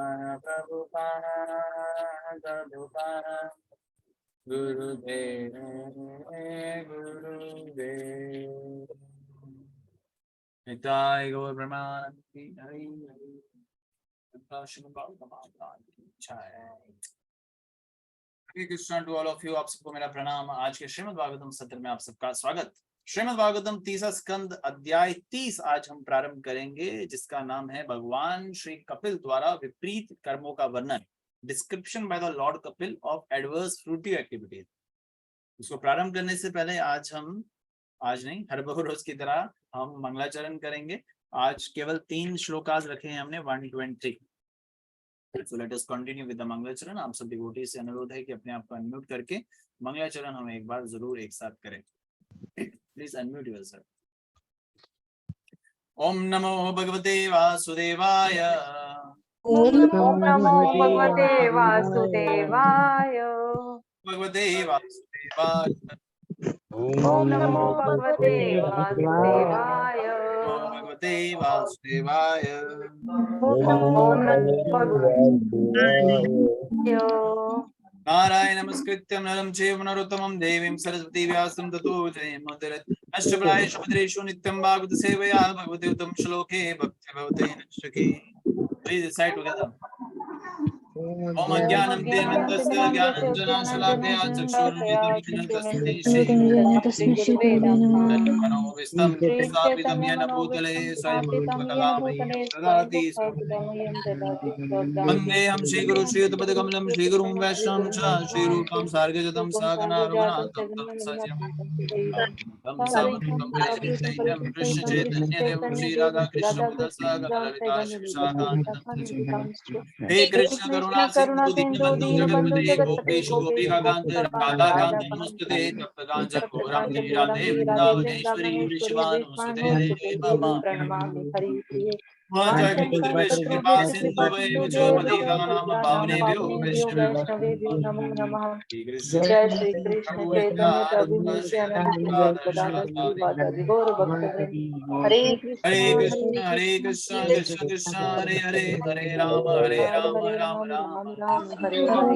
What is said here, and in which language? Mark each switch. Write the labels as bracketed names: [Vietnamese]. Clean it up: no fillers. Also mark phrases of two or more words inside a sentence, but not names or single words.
[Hindi] प्रभुपाद गुरुदेव निताय गौर ब्रह्मानंद हरि हरि हरे कृष्णा [English] to all of you. [Hindi] आप सबको मेरा प्रणाम। आज के श्रीमद् भागवतम सत्र में आप सबका स्वागत। श्रीमद् भागवतम 30 स्कंद अध्याय 30 आज हम प्रारंभ करेंगे, जिसका नाम है भगवान श्री कपिल द्वारा विपरीत कर्मों का वर्णन, [English] description by the Lord Kapil of adverse fruitive activities. [Hindi] इसको प्रारंभ करने से पहले आज नहीं, हर रोज की तरह हम मंगलाचरण करेंगे। आज केवल 3 श्लोकाज रखे हैं हमने 120। [English] So let us continue with the मंगलाचरण। [Hindi] आप सब डिवोटी से अनुरोध है कि अपने आप को अनम्यूट करके मंगलाचरण हम एक बार जरूर एक साथ करें। [English] please unmute yourself. [Sanskrit] ओम नमो भगवते वासुदेवाय। ओम नमो भगवते वासुदेवाय। भगवते वासुदेवाय। ओम नमो भगवते वासुदेवाय। भगवते वासुदेवाय। ओम नमो भगवते नारायण नमस्कृत्यं नरं चैव नरोत्तमं देवीं सरस्वती व्यासं ततो जयमुदीरयेत्। नश्चक्रायेषु भद्रेषु नित्यं भागवत सेवया भगवते उत्तम श्लोके भक्ति भवते नश्चके। [English] Please recite together. [Sanskrit] ओम अज्ञानं तिमिरस्य ज्ञानाञ्जनशलाकया चक्षुरुन्मिलितं तस्मै श्रीगुरुवे स्थापितं येन भूतले स्वयं रूपकदा ददाति वन्देऽहं श्रीगुरु श्रीयुतपदकमलं श्रीगुरुं वैष्णवं च श्रीरूपं सार्गजतं सहगणा रघुनाथं तं सजीवं सवधूतं कृष्ण चैतन्यदेवं श्रीराधा कृष्ण हे कृष्ण करुणा करुणा सिंधु दीनबंधु जगत्पते गोपेशु गोपेश गोपिकाकांत राधा कांत नमोस्तुते तप्तकांच गौरं राधे वृंदावनेश्वरी विश्वानुसुते मम प्रणमामि हरिप्रिये माता कृपा सिंधु वैभव पतितानां पावनेभ्यो वैष्णवेभ्यो नमो नमः। वैष्णवेभ्यो जय श्री कृष्ण चैतन्य प्रभु नित्यानंद श्री अद्वैत श्री वासादि गौर भक्तवृंद। हरे हरे कृष्ण कृष्ण कृष्ण कृष्ण हरे हरे हरे राम राम हरे राम राम राम राम राम हरे हरे।